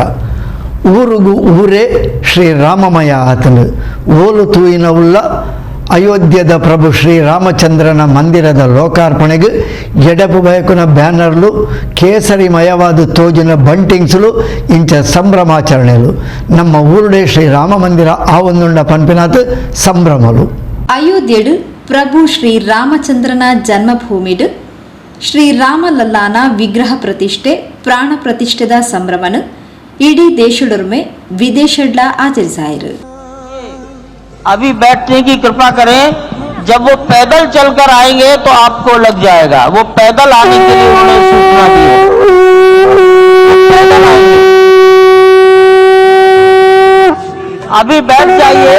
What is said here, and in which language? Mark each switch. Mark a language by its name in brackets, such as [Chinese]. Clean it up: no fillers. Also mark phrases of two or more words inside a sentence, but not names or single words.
[Tulu] ಊರುಗು ಊರೇ ಶ್ರೀ ರಾಮಮಯ ಆತಂಡು ಓಲು ತೂಯಿನ ಉಳ್ಳ ಅಯೋಧ್ಯದ ಪ್ರಭು ಶ್ರೀ ರಾಮಚಂದ್ರನ ಮಂದಿರದ ಲೋಕಾರ್ಪಣೆಗೆ ಎಡಪು ಬಯಕುನ ಬ್ಯಾನರ್ಲು ಕೇಸರಿಮಯವಾದ ತೋಜಿನ ಬಂಟಿಂಗ್ಸ್ಲು ಇಂಚ ಸಂಭ್ರಮಾಚರಣೆಲು ನಮ್ಮ ಊರುಡೆ ಶ್ರೀ ರಾಮ ಮಂದಿರ ಆವೊಂದುಂಡ ಪನ್ಪಿನಾತ್ ಸಂಭ್ರಮಲು. ಅಯೋಧ್ಯೆಡು ಪ್ರಭು ಶ್ರೀ ರಾಮಚಂದ್ರನ ಜನ್ಮಭೂಮಿಡು ಶ್ರೀರಾಮಲಲ್ಲಾನ ವಿಗ್ರಹ ಪ್ರತಿಷ್ಠೆ ಪ್ರಾಣ ಪ್ರತಿಷ್ಠೆದ ಸಂಭ್ರಮನು ಇಡೀ ದೇಶದೊರ್ಮೆ ವಿದೇಶಡ್ಲ ಆಚರಿಸಾಯಿರು. [Hindi] अभी बैठने की कृपा करें, जब वो पैदल चलकर आएंगे तो आपको लग जाएगा. वो पैदल आने के लिए उन्हें सूचना दी है. पैदल आएंगे. अभी बैठ जाइए.